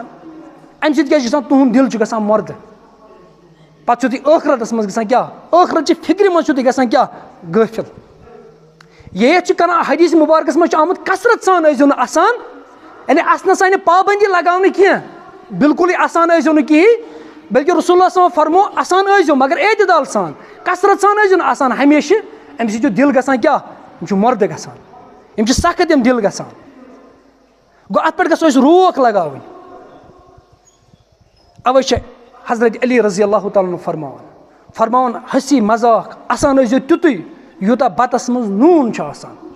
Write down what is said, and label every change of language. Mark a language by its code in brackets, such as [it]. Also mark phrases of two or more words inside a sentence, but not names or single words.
[ks] اَمہِ سۭتۍ کیٛاہ چھُ گژھان, تُہُنٛد دِل چھُ گژھان مردٕ. پَتہٕ چھُو تُہۍ ٲخرتَس منٛز گژھان کیٛاہ, ٲخرتچہِ فِکرِ منٛز چھُو تُہۍ گژھان کیٛاہ, غٲفِل. ییٚتہِ چھُ کران حدیث مُبارکَس منٛز چھُ آمُت کثرت سان ٲسۍزیو نہٕ اَسان, یعنی اَسنَس آیہِ نہٕ پابنٛدی لگاونہٕ کینٛہہ, بِلکُلٕے اَسان ٲسۍزیو نہٕ کِہینۍ, بلکہِ [ar] رسول اللہ صلی اللہ علیہ وسلم [ks] فرمو اَسان ٲسۍزیو مگر اعتدال سان, کثرت سان ٲسۍزیو نہٕ آسان ہمیشہِ. اَمہِ سۭتۍ چھُ دِل گژھان کیٛاہ, یِم چھِ مردٕ گژھان, یِم چھِ سخت یِم دِل گژھان. گوٚو اَتھ پٮ۪ٹھ گژھو أسۍ روک لگاوٕنۍ. اَوَے چھِ حضرت علی [ar] رضی اللہ تعالیٰ عنہ [ks] فرماوان ہسی مزاق اَسان ٲسۍزیو تیُتُے یوٗتاہ بَتَس منٛز نوٗن چھُ آسان.